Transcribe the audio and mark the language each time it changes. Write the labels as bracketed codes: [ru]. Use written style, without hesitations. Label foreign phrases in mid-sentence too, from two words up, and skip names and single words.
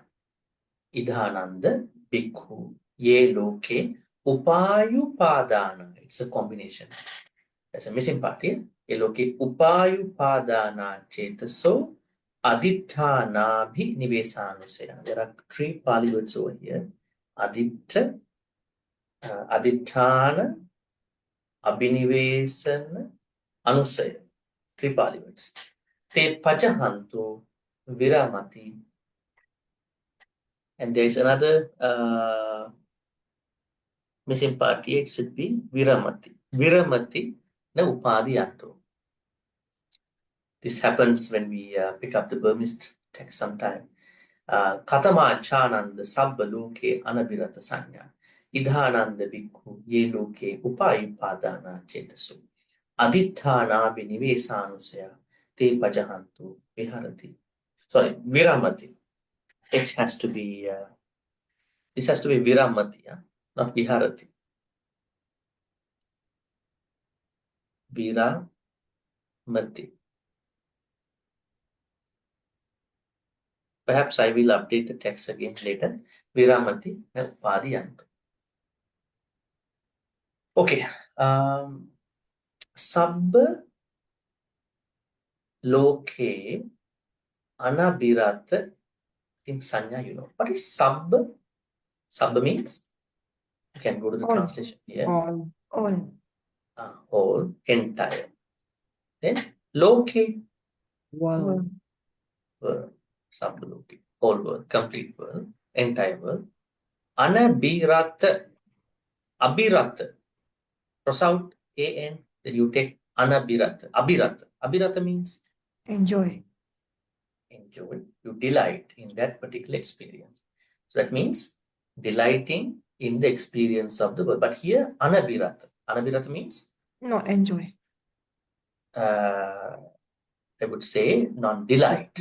[pi] Idhananda Bhikkhu Ye Loke Upayupadana. [en] It's a combination. There's a missing part here. [pi] Ye Loke Upayupadana Chetaso Aditthana Bhi Nivesanusaya. [en] There are 3 Pali words over here. [pi] Aditta, Aditthana, Abhinivesana, Anusaya. [en] 3 Pali words. [pi] Te Pajahanto Viramati. [en] And there is another missing part here. It should be Viramati. [pi] Viramati na Upadiyanto. [en] This happens when we pick up the Burmese text sometime. [pi] Katama Chananda Sabba Loke Anabirata Sanya. Idhananda Bhikkhu Ye Loke Upayupadana Chetasu. Aditthana Binivesanusaya Te Pajahantu Viharati. [en] Sorry, Viramati. It has to be, this has to be Viramati, not Viharati. Viramati. Perhaps I will update the text again later. [pi] Viramati na Upadiyanto. [en] Okay. [pi] Sabba Loke Anabirata in Sanya, [en] you know. What is Sabba? Sabba means? You can go to the All. translation here. All. All, entire. Then Loke, World. world. [pi] Sabba Loke, [en] whole world, complete world, entire world. [pi] Anabirata, Abirata. [en] Cross out A-N, then you take Anabirata. Abirata. Abirata means Enjoy. enjoy, you delight in that particular experience. So that means delighting in the experience of the world. But here, Anabirata. Anabirata means, Not enjoy. I would say, non-delight.